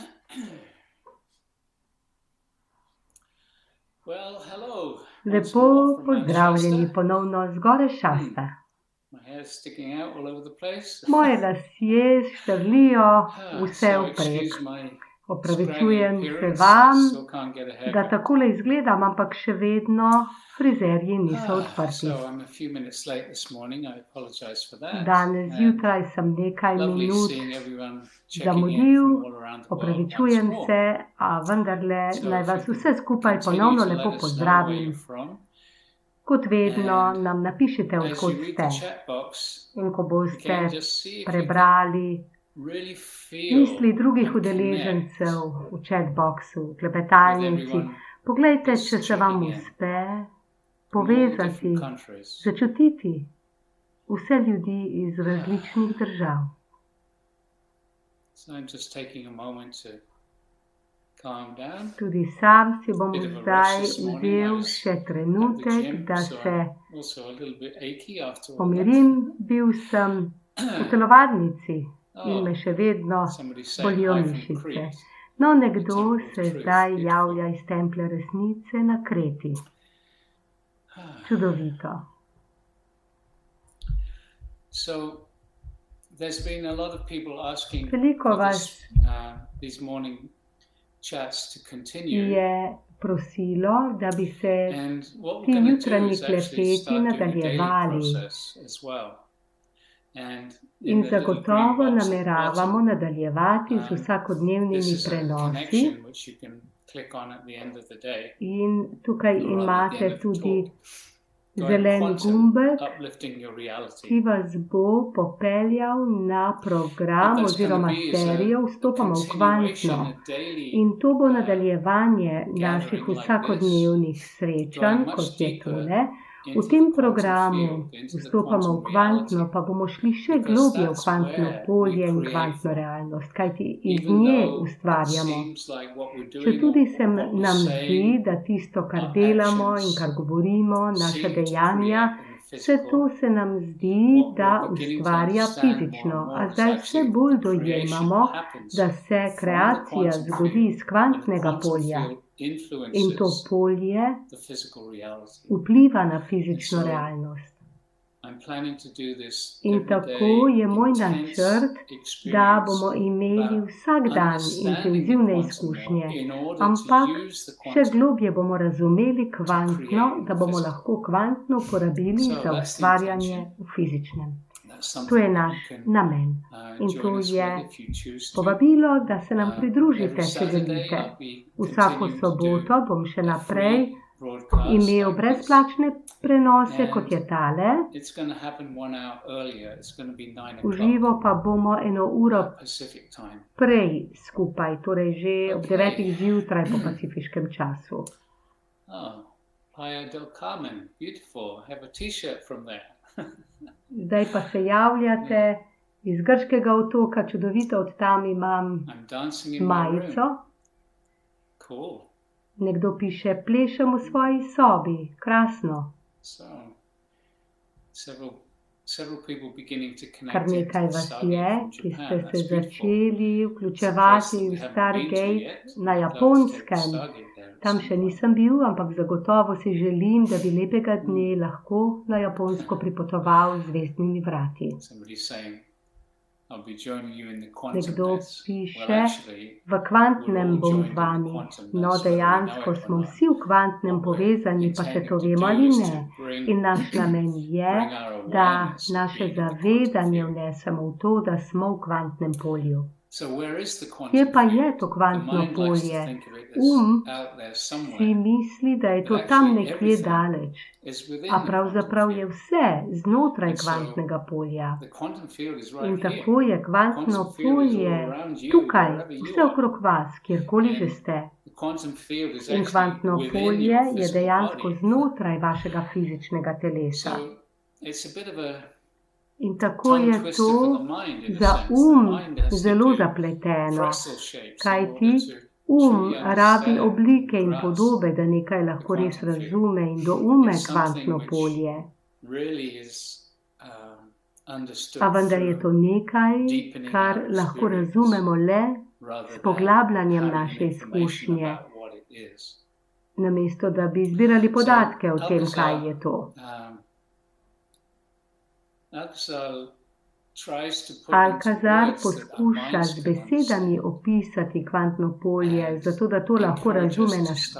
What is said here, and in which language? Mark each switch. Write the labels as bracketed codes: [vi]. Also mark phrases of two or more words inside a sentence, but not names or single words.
[en] Well, hello. [sl] Lepo pozdravljeni ponovno zgoraj Šasta. [en] My hair's sticking out all over the place. [sl] Moje lasje štrlijo vse vprek. [en] Excuse my [sl] Opravičujem [en] scraggly [sl] se [en] appearance, [sl] vam, [en] I still can't get a [sl] da [en] haircut. [sl] takole izgledam, ampak še vedno frizerji niso odprti. [en] So I'm a few minutes late this morning. I apologize for that. [sl] Danes zjutraj sem nekaj [en] Lovely [sl] minut [en] seeing everyone checking in [sl] zamudil, [en] from all around the world [sl] opravičujem [en] once more. [sl] se, a vendarle [en] So [sl] naj [en] if [sl] vas [en] you [sl] vse skupaj [en] continue [sl] ponovno [en] to let [sl] lepo [en] us know where [sl] pozdravim. [en] you're from. [sl] Kot vedno [en] And [sl] nam napišite, [en] As you [sl] odkot [en] read [sl] ste. [en] the chat box, [sl] In ko [en] you [sl] boste [en] can just see if you can [sl] prebrali [en] really feel [sl] misli drugih [en] and connect [sl] udeležencev v chatboxu, v [en] with [sl] klepetalnici, [en] everyone [sl] poglejte, [en] who's [sl] če se vam [en] checking in [sl] uspe [en] from all [sl] povezati, [en] different countries. [sl] začutiti vse ljudi iz različnih držav. [en] So I'm just taking a moment to calm down. [sl] Tudi sam si bom [en] Bit of a rush [sl] zdaj [en] this morning. I [sl] vzel [en] was [sl] še [en] at the [sl] trenutek, [en] gym, [sl] da [en] so [sl] se [en] I'm also a little bit achy after all that. [sl] pomirim. Bil sem v telovadnici in me [en] Oh, [sl] še vedno [en] somebody saying [sl] bolijo [en] hi from [sl] mišice. [en] Crete, [sl] No, [en] the [sl] nekdo [en] temple of [sl] se [en] truth. [sl] zdaj [en] Beautiful. [sl] javlja iz templja resnice na Kreti. Čudovito. [en] So there's been a lot of people asking [sl] Veliko [en] for [sl] vas [en] this, these morning chats to continue. [sl] je prosilo, da bi se [en] And what [sl] ti [en] we're going to do [sl] jutranji [en] is actually [sl] klepeti [en] start doing a daily [sl] nadaljevali. [en] process as well. And in [sl] In [en] the little green [sl] zagotovo [en] box at the [sl] nameravamo [en] bottom, [sl] nadaljevati z [en] this [sl] vsakodnevnimi [en] is a [sl] prenosi. [en] connection which you can click on at the end of the day, [sl] In tukaj [en] or rather at the end [sl] imate [en] of the [sl] tudi [en] talk. Going [sl] zeleni [en] quantum, [sl] gumbek, [en] uplifting your [sl] ki [en] reality. [sl] vas bo popeljal na [en] What [sl] program [en] that's going to [sl] oziroma [en] be is [sl] serijo [en] a [sl] Vstopamo v [en] continuation, [sl] kvantno. [en] a daily [sl] In to bo nadaljevanje naših [en] gathering like this, [sl] vsakodnevnih srečanj, [en] going much [sl] kot je [en] deeper [sl] tole. V [en] into [sl] tem [en] the quantum [sl] programu [en] field, into the [sl] vstopamo v [en] quantum [sl] kvantno, [en] reality, [sl] pa bomo šli še [en] because [sl] globje v [en] that's [sl] kvantno [en] where we [sl] polje in [en] create [sl] kvantno [en] from. [sl] realnost, kajti iz [en] Even [sl] nje [en] though it [sl] ustvarjamo. [en] seems like what we're doing [sl] Četudi [en] or [sl] se [en] what we're [sl] nam zdi, [en] saying, [sl] da tisto, kar [en] our [sl] delamo in [en] actions [sl] kar govorimo, naša [en] seem to [sl] dejanja, [en] create in the [sl] vse to [en] physical, [sl] se nam zdi, [en] what [sl] da [en] we're beginning to [sl] ustvarja [en] understand more [sl] fizično. [en] and [sl] A [en] more is [sl] zdaj vse [en] actually [sl] bolj [en] the creation [sl] dojemamo, [en] happens [sl] da se [en] from the [sl] kreacija [en] quantum [sl] zgodi [en] field, [sl] iz [en] and the [sl] kvantnega [en] quantum [sl] polja. [en] field [sl] In to [en] influences [sl] polje [en] the physical reality. [sl] vpliva na [en] And [sl] fizično [en] so [sl] realnost. [en] I'm planning to do this [sl] In [en] every [sl] tako [en] day, [sl] je moj [en] intense [sl] načrt, da [en] experience [sl] bomo imeli [en] about [sl] vsak dan [en] understanding the [sl] intenzivne [en] quantum [sl] izkušnje, [en] more in order to [sl] ampak [en] use the [sl] še [en] quantum [sl] globje bomo razumeli [en] to [sl] kvantno, [en] create [sl] da [en] the [sl] bomo [en] physical. [sl] lahko kvantno uporabili [en] So [sl] za [en] that's the [sl] ustvarjanje [en] intention. [sl] v fizičnem. [en] That's [sl] To je [en] something that [sl] naš [en] you can [sl] namen. In to [en] join us [sl] je [en] with if you choose to. [sl] povabilo, da se nam [en] Every [sl] pridružite, če [en] Saturday [sl] želite. [en] I'll be [sl] Vsako [en] continuing to [sl] soboto [en] do [sl] bom še [en] a [sl] naprej [en] free broadcast [sl] imel [en] like this. [sl] brezplačne prenose, kot [en] And [sl] je tale. [en] it's going to happen 1 hour earlier. It's going to be 9 [sl] V [en] o'clock [sl] živo pa bomo eno uro [en] Pacific time. [sl] prej skupaj, torej že ob [en] Okay. [sl] 9. zjutraj po pacifiškem času. [en] Oh, Playa del Carmen, beautiful. I have a T-shirt from there. [sl] Zdaj pa se javljate iz grškega otoka, čudovito, od tam imam [en] I'm dancing in my room. [sl] majico. [en] Cool. [sl] Nekdo piše, plešem v svoji sobi, krasno. [en] So, several people beginning to [sl] Kar [en] connect [sl] nekaj [en] into [sl] vas [en] Stargate [sl] je, [en] from [sl] ki ste [en] Japan. [sl] se [en] That's beautiful. [sl] začeli [en] It's a place [sl] vključevati [en] that we [sl] v [en] haven't been to [sl] Stargate [en] yet. [sl] na [en] I'd love to take the [sl] Japonskem. [en] Stargate there at [sl] Tam [en] some [sl] še [en] point. [sl] nisem bil, ampak zagotovo si želim, da bi lepega dne lahko na Japonsko pripotoval z zvezdnimi vrati. [en] Somebody's saying, I'll be joining you in the quantum [sl] Nekdo [en] mess. Well, [sl] piše, [en] actually, [sl] v kvantnem [en] we're all [sl] bom [en] joined [sl] z [en] in the [sl] vami. [en] quantum [sl] No, [en] mess, whether we know [sl] dejansko [en] it or [sl] smo [en] not. [sl] vsi v kvantnem [en] What we're [sl] povezani, pa se [en] intending to [sl] to vemo [en] do [sl] ali [en] is [sl] ne. [en] to bring [sl] In naš namen je, [en] bring our [sl] da [en] awareness [sl] naše [en] into the quantum [sl] zavedanje [en] field. [sl] vnesemo v to, da smo v kvantnem polju. [en] So where is the [sl] Kje [en] quantum [sl] pa je [en] field? [sl] to [en] The [sl] kvantno [en] mind likes to [sl] polje? [en] think of it as out there [sl] Si [en] somewhere, [sl] misli, da je [en] but [sl] to tam [en] actually [sl] nekje [en] everything [sl] daleč, [en] is within [sl] a [en] the [sl] pravzaprav [en] quantum [sl] je [en] field. [sl] vse znotraj [en] And so [sl] kvantnega polja. [en] the quantum field is [sl] In [en] right here. [sl] tako je kvantno [en] Quantum field is all [sl] polje [en] around you, [sl] tukaj, [en] wherever you [sl] vse [en] are. [sl] okrog vas, kjerkoli že [en] And [sl] ste. [en] the quantum field is [sl] In [en] actually [sl] kvantno [en] within [sl] polje [en] your [sl] je [en] physical [sl] dejansko [en] body. [sl] znotraj vašega fizičnega telesa. [en] So it's a bit of a [sl] In tako [en] tongue [sl] je [en] twister for [sl] to [en] the mind in a [sl] za [en] sense. The mind has to [sl] zelo [en] do [sl] zapleteno, [en] pretzel shapes in [sl] kajti [en] order to truly [sl] rabi [en] understand [sl] oblike [en] and [sl] in [en] grasp [sl] podobe, da nekaj lahko res [en] quantum field. [sl] razume in doume [en] It's something [sl] kvantno [en] which [sl] polje. [en] really is understood [sl] A vendar je to [en] through [sl] nekaj, [en] deepening [sl] kar [en] our [sl] lahko [en] experience. [sl] razumemo le [en] rather [sl] s [en] than [sl] poglabljanjem [en] having [sl] naše [en] information [sl] izkušnje, [en] about what it is. [sl] namesto da bi zbirali podatke o tem, kaj je to. [en] Alcazar tries to put into [sl] Alcazar [en] words that our [sl] poskuša [en] minds [sl] z [en] can [sl] besedami [en] understand. [sl] opisati kvantno polje, [en] And [sl] zato da to lahko [en] encourage us [sl] razume [en] to [sl] naš [en] start